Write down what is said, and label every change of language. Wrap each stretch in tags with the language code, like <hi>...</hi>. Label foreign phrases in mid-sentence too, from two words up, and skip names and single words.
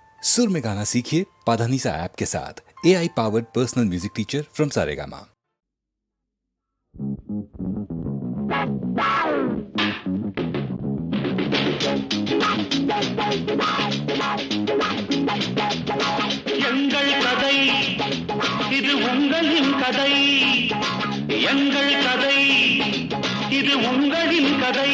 <hi>सुर में गाना सीखिए पाधानीसा ऐप के साथ</hi> <en>AI powered personal music teacher from</en> <hi>सारेगामा।</hi> <ta>எங்கள் கதை இது உங்களின் கதை, எங்கள் கதை இது உங்களின் கதை.</ta>